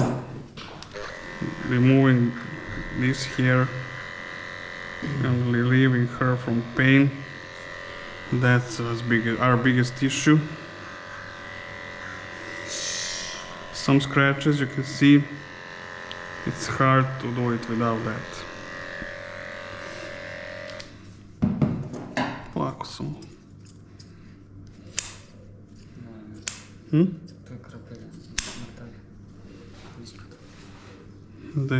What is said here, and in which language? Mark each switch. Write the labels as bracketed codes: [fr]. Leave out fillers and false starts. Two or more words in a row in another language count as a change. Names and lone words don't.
[en] Removing this here and relieving her from pain, that's our biggest issue. Some scratches, you can see it's hard to do it without that. [sr] Polako samo. To je krapelja, natalja. Ispod. Gde?